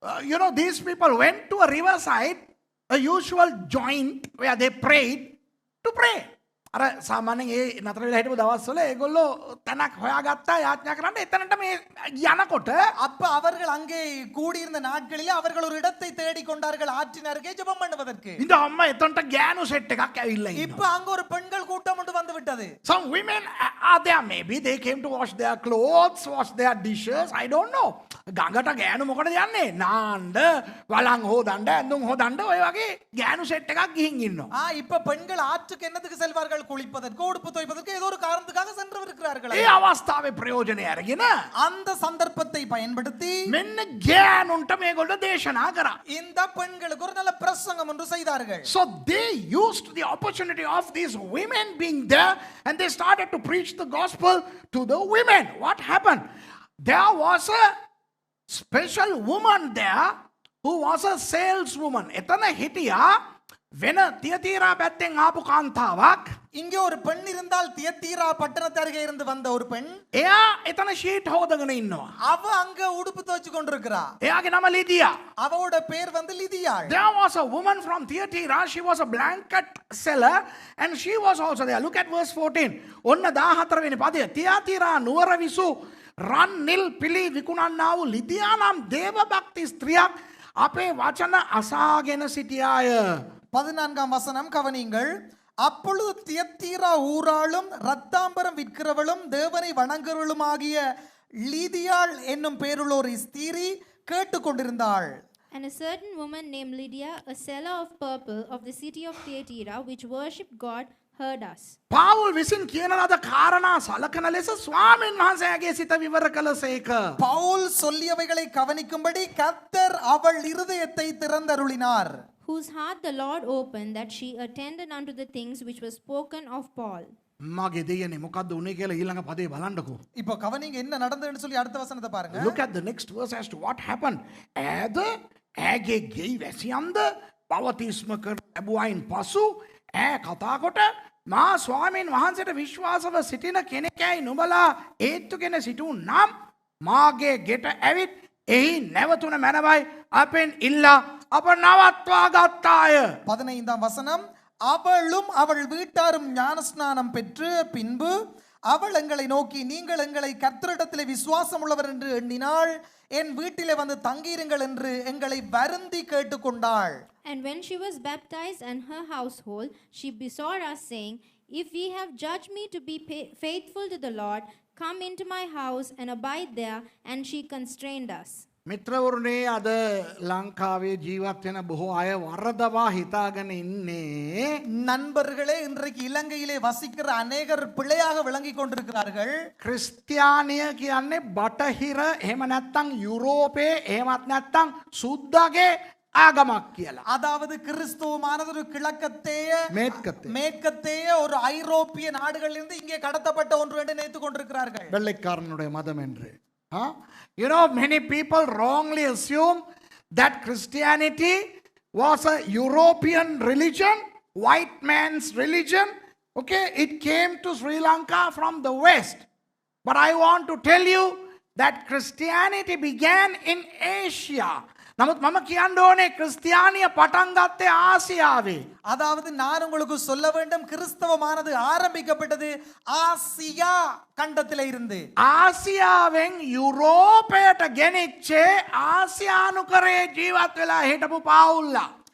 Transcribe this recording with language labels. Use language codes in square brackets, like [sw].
[en] You know, these people went to a riverside, a usual joint where they prayed to pray. [si] අර සාමාන්‍යයෙන් ඒ නතර වෙලා හිටපු දවස්වල ඒගොල්ලෝ තැනක් හොයාගත්තා යාඥා කරන්න. එතනට මේ යනකොට [ta] அப்ப அவர்கள் அங்கே கூடியிருந்த நாட்களிலே அவர்கள் ஒரு இடத்தை தேடி கொண்டார்கள் ஆற்றின் அருகே ஜெபம் பண்ணுவதற்கு. [si] ඉතින් අම්මා එතනට ගෑනු සෙට් එකක් ඇවිල්ලා [ta] இப்ப [si] ඉන්නවා. [ta] அங்க ஒரு பெண்கள் கூட்டம் ஒன்று வந்து விட்டது. [en] Some women are there, maybe they came to wash their clothes, wash their dishes, I don't know. [si] ගඟට ගෑනු මොකටද යන්නේ? නාන්න, වලං හොදන්න, ඇඳුම් හොදන්න ඔය වගේ ගෑනු සෙට් එකක් ගිහින් ඉන්නවා. [ta] இப்ப பெண்கள் ஆற்றுக்கு என்னத்துக்கு செல்வார்கள்? குளிப்பதற்கு, உடுப்பு துவைப்பதற்கு, ஏதோ ஒரு காரணத்துக்காக சென்று இருக்கிறார்கள். [si] ඒ අවස්ථාවේ ප්‍රයෝජනය අරගෙන [ta] அந்த சந்தர்ப்பத்தை பயன்படுத்தி [si] මෙන්න ගෑනුන්ට මේගොල්ලෝ දේශනා කරා. [ta] இந்த பெண்களுக்கு ஒரு நல்ல பிரசங்கம் ஒன்று செய்தார்கள். [en] So they used the opportunity of these women being there and they started to preach the gospel to the women. What happened? There was a special woman there who was a saleswoman. [si] එතන හිටියා වෙන තියතීරා පැත්තෙන් ආපු කාන්තාවක්. [ta] இங்கே ஒரு பெண் இருந்தால் தியத்தீரா பட்டணத்து அருகே இருந்து வந்த ஒரு பெண். [si] එයා එතන ෂීට් හොදගෙන ඉන්නවා. [ta] அவ அங்க உடுப்பு துவைச்சு கொண்டிருக்கிறா. [si] එයාගේ නම ලිදියා. [ta] அவளோட பேர் வந்து லிதியாள். [en] There was a woman from Thyatira. She was a blanket seller and she was also there. Look at verse 14. [si] ඔන්න 14 වෙනි පදය. තියාතිරා නුවර විසු රන් නිල් පිලි විකුණන්නා වූ ලිදියා නම් දේව භක්ති ස්ත්‍රියක් අපේ වචන අසාගෙන සිටියාය. [ta] 14ஆம் வசனம் கவனியுங்கள். அப்பொழுது தியத்தீரா ஊராளும் ரத்தாம்பரம் விற்கிறவளும் தேவனை வணங்குறவளுமாகிய லீதியாள் என்னும் பேருள்ள ஒரு ஸ்திரீ கேட்டுக்கொண்டிருந்தாள். [en] And a certain woman named Lydia, a seller of purple of the city of Thyatira, which worshipped God, heard us. [si] Paul විසින් කියන ලද කාරණා සලකන ලෙස ස්වාමීන් වහන්සේගේ සිත විවර කළසේක. [ta] பவுல் சொல்லியவைகளை கவனிக்கும்படி கர்த்தர் அவள் இருதயத்தை திறந்தருளினார். [en] Whose heart the Lord opened, that she attended unto the things which were spoken of Paul. [si] මගේ දෙයනේ මොකද්ද උනේ කියලා ඊළඟ පදේ බලන්නකෝ. [ta] இப்போ கவனிங்க என்ன நடந்ததுன்னு சொல்லி அடுத்த வசனத்தை பாருங்க. [en] Look at the next verse as to what happened. [si] ඈද ඈගේ ගෙයි වැසියන්ද පවතිස්ම කර ලැබුවයින් පසු ඈ කතා කොට මා ස්වාමීන් වහන්සේට විශ්වාසව සිටින කෙනෙක්යි නුඹලා ඒත්තුගෙන සිටු නම් මාගේ ගෙට ඇවිත් එහි නැවතුන මැනවයි අපෙන් ඉල්ලා අප නවත්වා ගත්තාය. [ta] 15ஆம் வசனம். அவளும் அவள் வீட்டாரும் ஞானஸ்நானம் பெற்று பின்பு அவள் எங்களை நோக்கி நீங்கள் எங்களை கர்த்தரிடத்திலே விசுவாசம் உள்ளவர் என்று எண்ணினாள், என் வீட்டிலே வந்து தங்கியிருங்கள் என்று எங்களை வருந்தி கேட்டுக்கொண்டாள். [en] And when she was baptized and her household, she besought us, saying, If ye have judged me to be faithful to the Lord, come into my house and abide there. And she constrained us. [si] මිත්‍රවරුනේ අද ලංකාවේ ජීවත් වෙන බොහෝ අය වරදවා හිතාගෙන ඉන්නේ [ta] நண்பர்களே, இன்றைக்கு இலங்கையிலே வசிக்கிற அநேகர் பிழையாக விளங்கிக் கொண்டிருக்கிறார்கள். [si] ක්‍රිස්තියානිය කියන්නේ බටහිර එහෙම නැත්තම් යුරෝපේ එහෙමත් නැත්තම් සුද්දාගේ ආගමක් කියලා. [ta] அதாவது கிறிஸ்துவமானது ஒரு கிழக்கத்தேய [si] මේත්කතේ [ta] மேற்கத்தேய ஒரு ஐரோப்பிய நாடுகளிலிருந்து இங்கே கடத்தப்பட்ட ஒன்று என்று நினைத்துக் கொண்டிருக்கிறார்கள். வெள்ளைக்காரனுடைய மதம் என்று. [en] You know, many people wrongly assume that Christianity was a European religion, white man's religion. Okay, it came to Sri Lanka from the west. But I want to tell you that Christianity began in Asia. [si] නමුත් මම කියන්න ඕනේ ක්‍රිස්තියානිය පටන් ගත්තේ ආසියාවේ. [ta] அதாவது நான் உங்களுக்கு சொல்ல வேண்டும், கிறிஸ்தவமானது ஆரம்பிக்கப்பட்டது ஆசியா கண்டத்திலே இருந்து. [si] ආසියාවෙන් යුරෝපයට ගෙනිච්චේ ආසියානුකරේ ජීවත් වෙලා හිටපු පාවුල්ලා.